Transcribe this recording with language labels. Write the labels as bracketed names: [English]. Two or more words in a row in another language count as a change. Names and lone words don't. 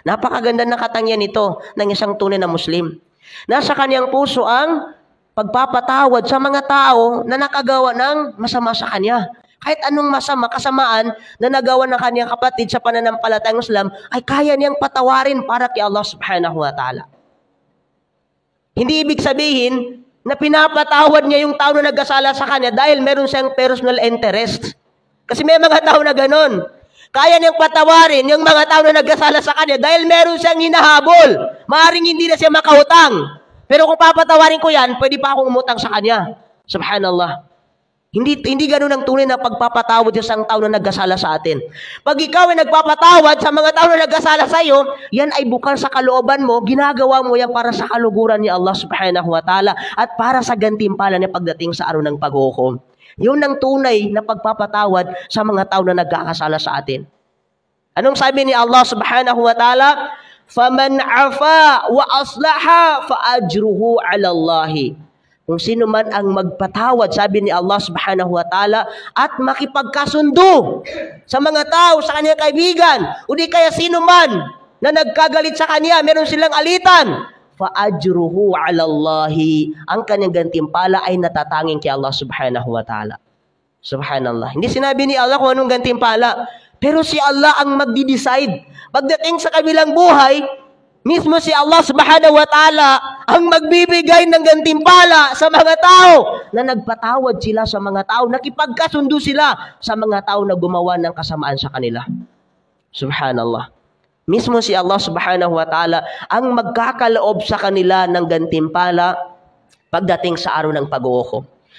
[Filipino] Napakaganda na katangian ito ng isang tunay na Muslim. Nasa kanyang puso ang pagpapatawad sa mga tao na nakagawa ng masama sa kanya. Kahit anong masama, kasamaan na nagawa ng kanyang kapatid sa pananampalatayang Islam, ay kaya niyang patawarin para kay Allah [Arabic] سبحانه وتعالى. [Filipino] Hindi ibig sabihin na pinapatawad niya yung tao na nagkasala sa kanya dahil meron siyang [English] personal interest. [Filipino] Kasi may mga tao na ganon. Kaya niyang patawarin yung mga tao na nagkasala sa kanya dahil meron siyang hinahabol. Maaring hindi na siya makautang. Pero kung papatawarin ko yan, pwede pa akong umutang sa kanya. Subhanallah. Hindi ganun ang tunay na pagpapatawad sa isang tao na nagkasala sa atin. Pag ikaw ay nagpapatawad sa mga tao na nagkasala sa iyo, yan ay bukan sa kalooban mo, ginagawa mo yan para sa kaluguran ni Allah [Arabic] سبحانه وتعالى [Filipino] at para sa gantimpala niya pagdating sa araw ng paghukom. Yun ang tunay na pagpapatawad sa mga tao na nagkakasala sa atin. Anong sabi ni Allah [Arabic] سبحانه وتعالى? فَمَنْ عَفَا وَأَصْلَحَا فَأَجْرُهُ عَلَى اللَّهِ. [Filipino] Kung sino man ang magpatawad, sabi ni Allah [Arabic] سبحانه وتعالى, [Filipino] at makipagkasundo sa mga tao, sa kanyang kaibigan, o di kaya sino man na nagkagalit sa kanya, meron silang alitan, [Arabic] فَأَجْرُهُ عَلَى اللَّهِ. [Filipino] Ang kanyang gantimpala ay natatanging kay Allah [Arabic] سبحانه وتعالى. [Filipino] Subhanallah. Hindi sinabi ni Allah kung anong gantimpala, pero si Allah ang magdi-decide. Pagdating sa kabilang buhay, mismo si Allah [Arabic] سبحانه وتعالى [Filipino] ang magbibigay ng gantimpala sa mga tao na nagpatawad sila sa mga tao, nakipagkasundo sila sa mga tao na gumawa ng kasamaan sa kanila. Subhanallah. Mismo si Allah [Arabic] سبحانه وتعالى [Filipino] ang magkakaloob sa kanila ng gantimpala pagdating sa araw ng pag-uhukom.